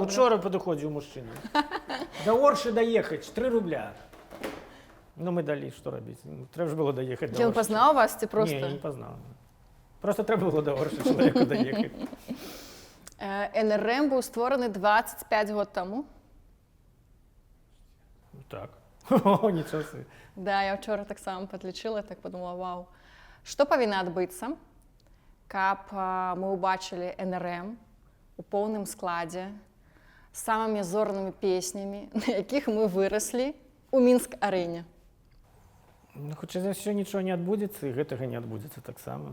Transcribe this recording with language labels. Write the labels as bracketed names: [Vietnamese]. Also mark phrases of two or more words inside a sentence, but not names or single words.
[Belarusian] учора падыходзіў мужчына. Да Оршы даехаць, 3 рубля. Ну, мы далі, што рабіць? Трэба ж было даехаць да Ён Оршы. пазнаў вас ці проста? Не, не пазнаў. Просто трэба было да Оршы чалавеку даехаць. НРМ быў створаны 25 год таму. [Ukrainian] Так. О, нічого собі. [Belarusian] Да, я вчора таксама падлічыла, так подумала, вау. Што павінна адбыцца, каб мы ўбачылі НРМ у поўным складзе з самымі зорнымі песнямі, на якіх мы выраслі у Мінск-арэне? Ну, хутчэй за ўсё нічого не адбудзецца, і гэтага не адбудзецца таксама.